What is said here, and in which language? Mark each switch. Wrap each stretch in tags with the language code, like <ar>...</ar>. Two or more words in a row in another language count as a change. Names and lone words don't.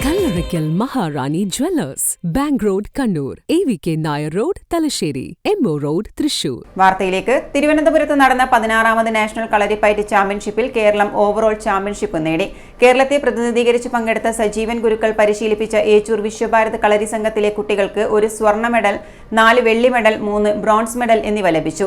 <en>Oracle Maharani Jewellers, Bank Road, Kannur, AVK Nair Road, Talasheri, MO Road, Thrissur.</en> <ml>വാർത്തയിലേക്ക്. തിരുവനന്തപുരത്ത് നടന്ന 16ാമത് നാഷണൽ കളരിപ്പയറ്റ് ചാമ്പ്യൻഷിപ്പിൽ കേരളം</ml> <en>overall championship</en> <ml>നേടി. കേരളത്തെ പ്രതിനിധീകരിച്ച് പങ്കെടുത്ത സജീവൻ ഗുരുക്കൾ പരിശീലിപ്പിച്ച ഏച്ചൂർ വിശ്വഭാരത് കളരി സംഘത്തിലെ കുട്ടികൾക്ക് 1 സ്വർണ്ണ മെഡൽ, 4 വെള്ളി മെഡൽ, 3</ml> <en>bronze medal</en> <ml>എന്നിവ ലഭിച്ചു.</ml>